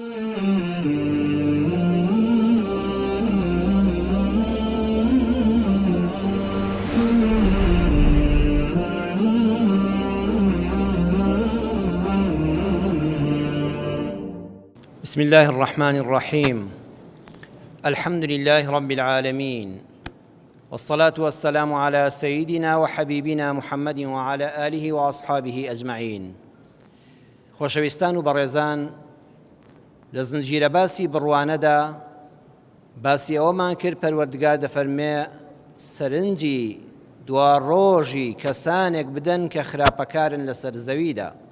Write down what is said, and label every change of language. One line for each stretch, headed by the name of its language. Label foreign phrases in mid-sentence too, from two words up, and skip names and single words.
Arabic: بسم الله الرحمن الرحيم. الحمد لله رب العالمين، والصلاة والسلام على سيدنا وحبيبنا محمد وعلى آله وأصحابه أجمعين.
Central Kurdish: خۆشەویستان و بەڕێزان، لە زنجیرە باسی بڕوانەدا باسی ئەوەمان کرد پەروەردگار دەفەرمێ سەرنجی دوا ڕۆژی کەسانێک بدەن کە خراپەکارن لەسەر زەویدا.